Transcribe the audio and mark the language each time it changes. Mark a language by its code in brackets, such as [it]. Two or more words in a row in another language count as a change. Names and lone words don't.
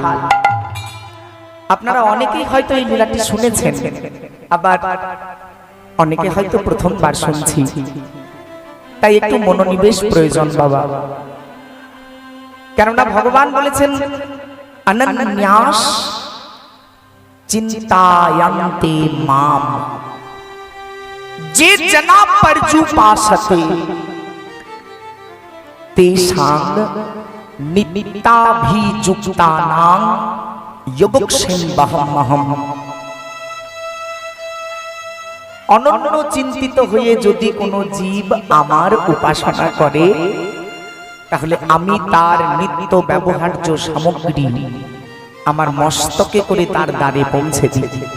[bn] আপনারা অনেকেই হয়তো এই লীলাটি শুনেছেন, আবার অনেকে হয়তো প্রথমবার শুনছি, তাই একটু মনোনিবেশ প্রয়োজন বাবা। কেননা ভগবান বলেছেন [sa] অনন্যাস চিন্তায়ন্তে মাম যে जना पर्युपासते तेषां नित्याभियुक्तानां योगक्षेममहम्। [bn] অনন্য চিন্তিত হয়ে যদি কোনো জীব আমার উপাসনা করে, তাহলে আমি তার নিত্য ব্যবহার্য সামগ্রী আমার মস্তকে করে তার দ্বারে পৌঁছে দিই।